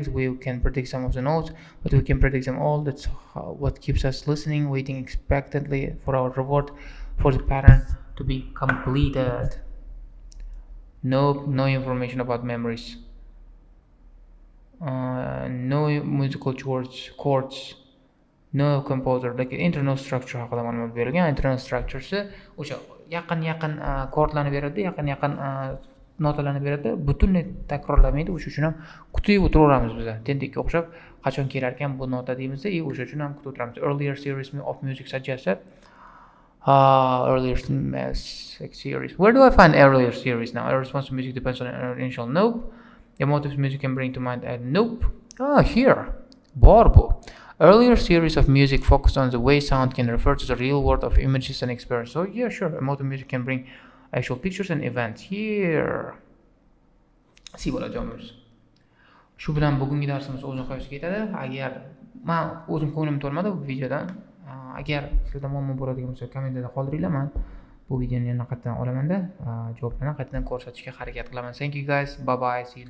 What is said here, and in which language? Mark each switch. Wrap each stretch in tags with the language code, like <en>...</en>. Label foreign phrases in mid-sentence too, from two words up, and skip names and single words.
<en>We can predict some of the notes, but we can predict them all. That's what keeps us listening, waiting expectantly for our reward, for the pattern to be completed. No information about memories. No musical chords. No composer, like internal structure</en> <uz>haqida ma'lumot berilgan.</uz> <en>Internal structuresi</en> <uz>o'sha yaqin chordlarni beradi, yaqin notalarni beradi, butunlay takrorlamaydi. O'sha uchun ham kutib o'tiraveramiz biz. Tendekka o'xshab qachon kelar ekan bu nota deymizda, o'sha uchun ham kutib o'tiramiz.</uz> <en>Earlier series of music suggested. Earlier series. Where do I find earlier series now? Our response to music depends on an initial nope. Emotive music can bring to mind a nope. Here. Borbo. Earlier series of music focused on the way sound can refer to the real world of images and experience. So yeah, sure, emotive music can bring actual pictures and events. Here. See what I do.</en> <uz>Shu bilan bugungi darsimiz o'z nihoyasiga yetadi. Agar men o'zim ko'nglim to'lmadi bu videodan, agar sizlarda muammo bo'ladigan bo'lsa, kommentarda qoldiringlar. Men bu videoni yana qaytadan olaman-da, javoblarni qaytadan ko'rsatishga harakat qilaman.</uz> <en>Thank you guys. Bye bye. See you next</en>